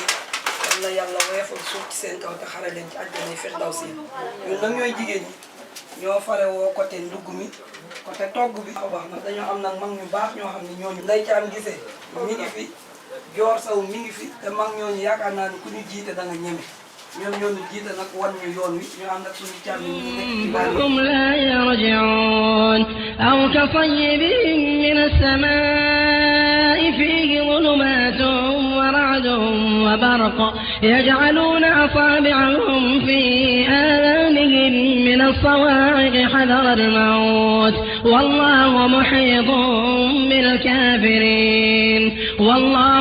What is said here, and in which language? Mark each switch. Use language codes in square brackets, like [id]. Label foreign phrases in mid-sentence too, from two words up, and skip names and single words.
[wo] yal na yàlla woyofal suuf ci seen kaw te xare leen ci àjjana firdawsi ñun nag ñooy jigéen ñi ñoo fare woo côté ndugg mi côté togg bi wax nag dañoo am nag mag ñu baax ñoo xam ne ñooñu nday ci am gisee mi ngi fi joor saw mi ngi fi te mag ñooñu yaakaar naa ne ku ñu jiite da nga ñeme ñoom ñooñu jiite nag wan ñu yoon wi ñu ànd ak suñu càmmi ñu nekk ci bàyyi [ar] هم لا يرجعون أو كصيب من السماء فيه ظلمات ورعد وبرق يجعلون أصابعهم في آذانهم من الصواعق حذر الموت والله محيط بالكافرين والله